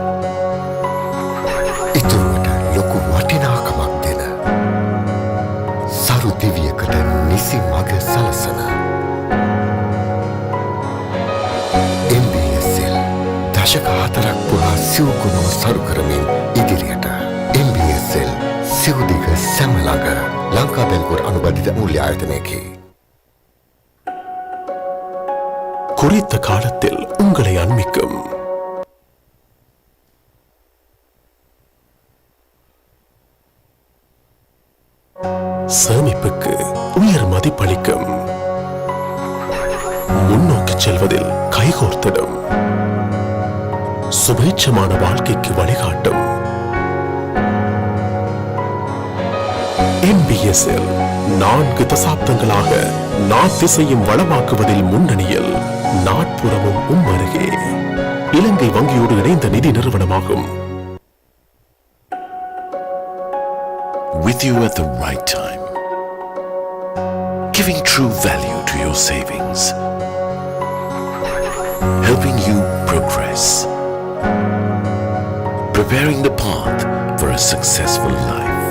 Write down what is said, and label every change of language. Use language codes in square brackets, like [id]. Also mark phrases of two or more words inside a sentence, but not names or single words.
[si] ඉතුරුවට ලොකු වටිනාකමක් දෙන සරු දිවියකට නිසි මග සලසන MBSL දශක 4ක් පුරා සිව්ගුණව සරු කරමින් ඉදිරියට MBSL සිව්දිග සැම ළඟ ලංකා බැංකුවට අනුබද්ධිත මූල්‍ය ආයතනයකි. [ta] குறித்த காலத்தில் உங்களை அண்மிக்கும் சேமிப்புக்கு உயர் மதிப்பளிக்கும் முன்னோக்கி செல்வதில் கைகோர்த்திடும் சுபேட்சமான வாழ்க்கைக்கு வழிகாட்டும் MBSL 4 தசாப்தங்களாக நாட்டிசையும் வளமாக்குவதில் முன்னணியில் நாட்புறமும் அருகே இலங்கை வங்கியோடு இணைந்த நிதி நிறுவனமாகும். [en] With you at the right time, giving true value to your savings, helping you progress, preparing the path for a successful life.